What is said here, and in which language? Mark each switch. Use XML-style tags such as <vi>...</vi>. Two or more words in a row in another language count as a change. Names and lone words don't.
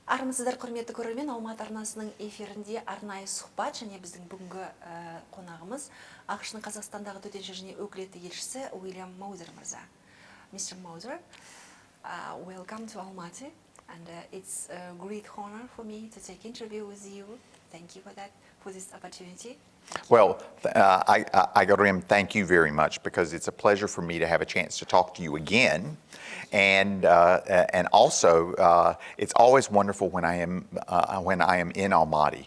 <kk>Армысыздар, құрметті көрермен, Алматы арнасының эфирінде арнайы сұхбат және біздің бүгінгі қонағымыз ақш-ның Қазақстандағы төтенше және өкілетті елшісі William Moser мырза.</kk> <en>Mr. Moser, welcome to Almaty, and it's a great honor for me to take interview with you. Thank you for that, for this opportunity. Well, Igarim, thank you very much, because it's a pleasure for me to have a chance to talk to you again, and also it's always wonderful when I am in Almaty.</en>